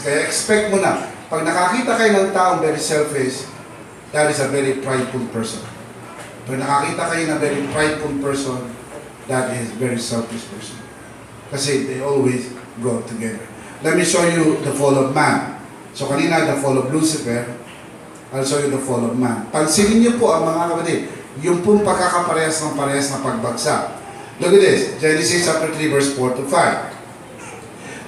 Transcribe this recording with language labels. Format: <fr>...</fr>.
<tl>Kaya expect mo na, pag nakakita kayo ng taong</tl> <en>very selfish, that is a very prideful person.</en> <tl>Pag nakakita kayo ng</tl> <en>very prideful person, that is very selfish person. Kasi they always go together. Let me show you the fall of man. So kanina, the fall of Lucifer. I'll show you the fall of man.</en> <tl>Pansinin niyo po ang mga kapatid, yung pong pagkakaparehas ng parehas na pagbagsak.</tl> <en>Look at this, Genesis chapter 3 verse 4 to 5.</en>